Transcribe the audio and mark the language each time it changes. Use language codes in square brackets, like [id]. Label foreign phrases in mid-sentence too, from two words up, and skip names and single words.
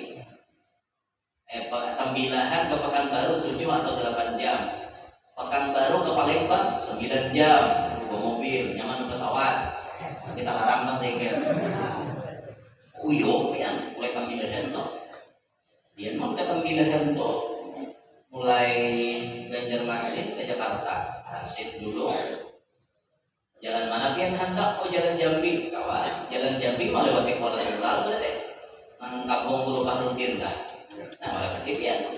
[id] Tembilahan ke Pekanbaru 7 atau 8 jam. [bjn] Pekanbaru ke Palembang 9 jam. Bawa mobil, nyaman pesawat. Kita larang saya kira. Uyo, yang mulai Tembilahan toh. [id] Dia mau ke Tembilahan toh. [bjn] Mulai Banjarmasin ke Jakarta, transit dulu. Jalan mana pian hendak? Oh jalan Jambi, kawan. Jalan Jambi melewati Kuala Tunggal berarti. Nang Kampung Guru Bahrudin dah. Nah melewati pian.